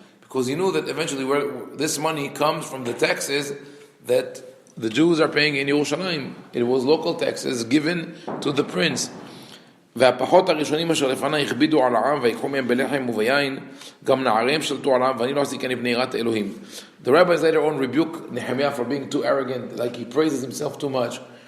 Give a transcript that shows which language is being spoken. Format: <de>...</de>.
<en>Because he knew that eventually this money comes from the taxes that the Jews are paying in Yerushalayim. It was local taxes given to the prince.</en> <he>והפחות הראשונים אשר לפני הכבידו על העם ויקחו מהם בלחם וביין גם נעריהם שלטו על העם ואני לא עשיתי בני יראת אלוהים.</he> <en>The rabbis later on rebuke Nehemiah for being too arrogant, like he praises himself too much.</en>